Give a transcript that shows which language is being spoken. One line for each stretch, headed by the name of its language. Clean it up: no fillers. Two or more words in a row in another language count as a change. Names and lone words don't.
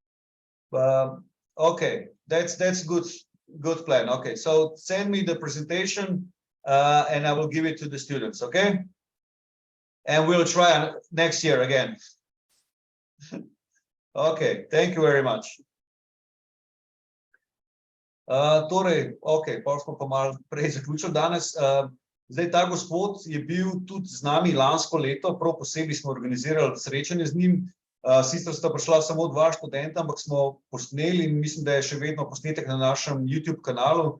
English: Okay, that's good plan. Okay, so send me the presentation and I will give it to the students, okay? And we'll try next year again. Okay, thank you very much.
Slovenian: Torej, okay, pa smo pa malo prej zaključili danes. Zdaj, ta gospod je bil tudi z nami lansko leto, prav posebej smo organizirali srečanje z njim. Sicer sta prišla samo 2 študenta, ampak smo posneli in mislim, da je še vedno posnetek na našem YouTube kanalu.